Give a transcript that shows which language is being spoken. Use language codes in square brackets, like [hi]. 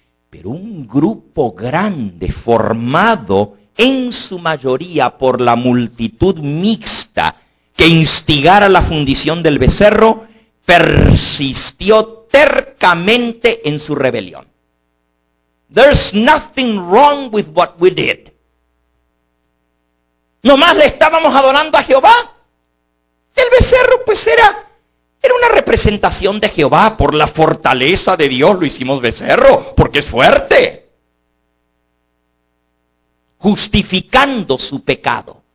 [es] Pero un grupo grande, formado en su mayoría por la multitud mixta que instigara la fundición del becerro, persistió tercamente en su rebelión. [en] There's nothing wrong with what we did. [es] Nomás le estábamos adorando a Jehová. El becerro pues era una representación de Jehová. Por la fortaleza de Dios lo hicimos becerro, porque es fuerte. Justificando su pecado.